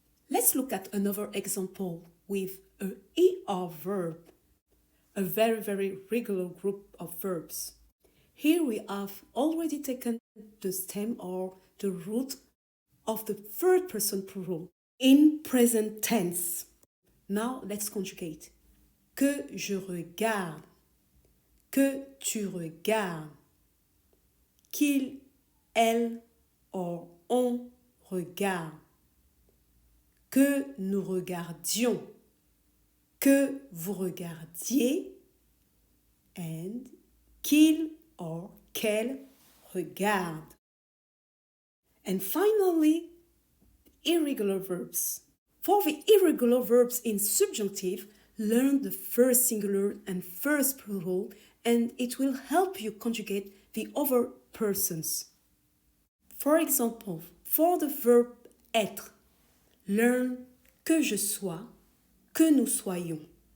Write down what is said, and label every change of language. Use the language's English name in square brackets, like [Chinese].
[English] Let's look at another example with a er verb, a very regular group of verbs. Here we have already taken the stem or the root of the third person plural in present tense. Now let's conjugate. [French] Que je regarde, que tu regardes, qu'il, elle or on regarde, que nous regardions, que vous regardiez, and qu'il or qu'elle regarde. [English] And finally, irregular verbs. For the irregular verbs in subjunctive, learn the first singular and first plural, and it will help you conjugate the other persons. For example, for the verb être, learn [French] que je sois, que nous soyons.